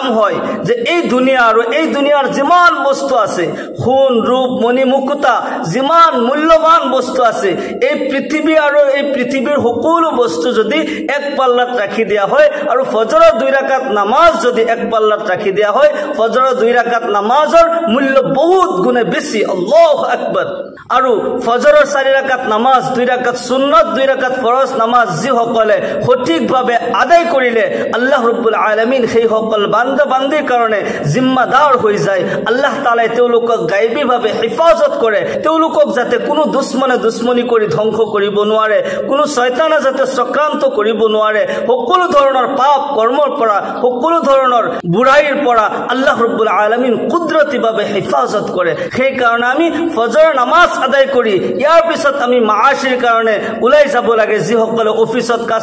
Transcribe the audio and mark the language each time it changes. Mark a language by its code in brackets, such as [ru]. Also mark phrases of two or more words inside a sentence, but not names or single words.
[as] হয় যে এই দুনিয়া আৰু এই দুনিয়াৰ যিমান বস্তু আছে খুন ৰূপ মণি মুকুতা যিমান মূল্যবান বস্তু আছে এই পৃথিৱী আৰু এই পৃথিৱীৰ সকলো বস্তু যদি এক পাল্লাত ৰাখি দিয়া হয় আৰু ফজৰৰ 2 ৰাকাত নামাজ যদি এক পাল্লাত ৰাখি দিয়া হয় ফজৰৰ 2 ৰাকাত নামাজৰ মূল্য বহুত গুণে বেছি [ar] الله أكبر [as] আৰু ফজৰৰ 4 ৰাকাত নামাজ 2 ৰাকাত সুন্নত 2 ৰাকাত ফৰজ নামাজ যি সকলে সঠিকভাৱে আদায় কৰিলে [ar] الله رب العالمين [as] সেই সকল বান্দা বান্দিৰ কাৰণে জিম্মাদাৰ হৈ যায় আল্লাহ তাআলাই তেওঁলোকক গায়বীভাৱে হিফাজত কৰে তেওঁলোকক যাতে কোনো দুশ্মনে দুশ্মনী কৰি ধ্বংস কৰিব নোৱাৰে কোনো শয়তানে যাতে চক্ৰান্ত কৰিব নোৱাৰে সকলো ধৰণৰ পাপ কৰ্মৰ পৰা সকলো ধৰণৰ বুৰাইৰ পৰা [ar] الله رب العالمين [as] কুদৰতীভাৱে হিফাজত কৰে সেই কাৰণে আমি ফজৰৰ নামাজ আদায় কৰি ইয়াৰ পিছত আমি মাআশিৰ কাৰণে ওলাই যাব লাগে যিসকলে অফিচত কাজ